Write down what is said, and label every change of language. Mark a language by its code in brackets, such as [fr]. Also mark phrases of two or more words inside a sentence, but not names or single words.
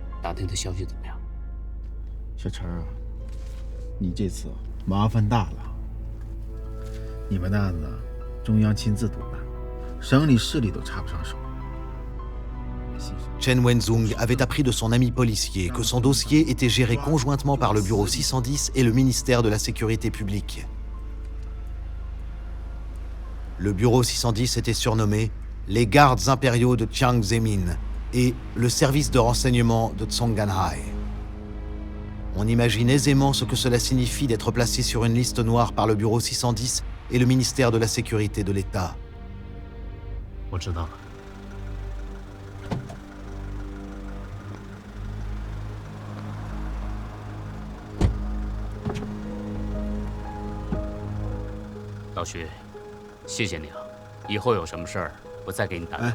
[zh] 打听的消息怎么样？小陈啊，你这次麻烦大了。你们的案子中央亲自督办，省里市里都插不上手。 [fr] Chen Wenzhong avait appris de son ami policier que son dossier était géré conjointement par le bureau 610 et le ministère de la Sécurité publique. Le bureau 610 était surnommé les gardes impériaux de Jiang Zemin et le service de renseignement de Zhongganhai. On imagine aisément ce que cela signifie d'être placé sur une liste noire par le bureau 610 et le ministère de la Sécurité de l'État. [zh] 我知道了。 老徐，谢谢你啊！以后有什么事儿，我再给你打电话。